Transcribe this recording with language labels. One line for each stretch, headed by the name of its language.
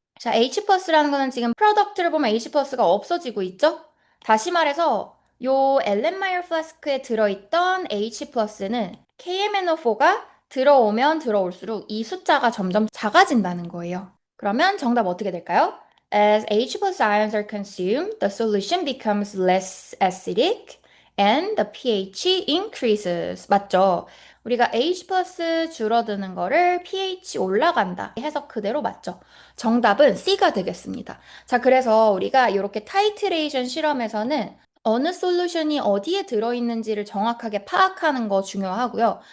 Korean: 자, H 플러스라는 거는 지금 프로덕트를 보면 H 플러스가 없어지고 있죠? 다시 말해서 요 엘렌마이어 플라스크에 들어있던 H 플러스는 KMNO4가 들어오면 들어올수록 이 숫자가 점점 작아진다는 거예요. 그러면 정답 어떻게 될까요?
English: As H plus ions are consumed, the solution becomes less acidic and the pH increases.
Korean: 맞죠? 우리가 H 플러스 줄어드는 거를 pH 올라간다. 해석 그대로 맞죠? 정답은 C가 되겠습니다. 자, 그래서 우리가 이렇게 타이트레이션 실험에서는 어느 솔루션이 어디에 들어있는지를 정확하게 파악하는 거 중요하고요.